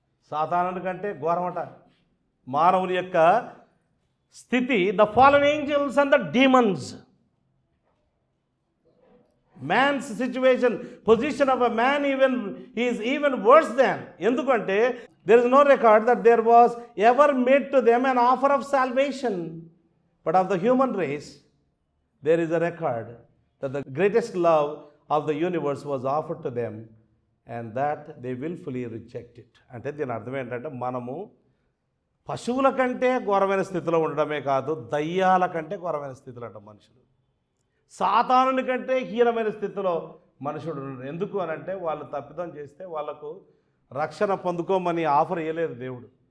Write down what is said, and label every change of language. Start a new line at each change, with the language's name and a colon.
Telugu: సాతానుడి కంటే ఘోరమట మానవుని యొక్క స్థితి.
English: The fallen angels and the demons. Man's situation, position of a man is even worse than.
Telugu: ఎందుకంటే
English: there is no record that there was ever made to them an offer of salvation, but of the human race there is a record that the greatest love of the universe was offered to them and that they willfully reject it.
Telugu: అంటే దీని అర్థం ఏంటంటే, మనము పశువుల కంటే ఘోరమైన స్థితిలో ఉండడమే కాదు, దయ్యాల కంటే ఘోరమైన స్థితిలో అంట మనుషులు. సాతానుని కంటే హీనమైన స్థితిలో మనుషుడు. ఎందుకు అని అంటే, వాళ్ళు తప్పిదం చేస్తే వాళ్ళకు రక్షణ పొందుకోమని ఆఫర్ ఇవ్వలేదు దేవుడు.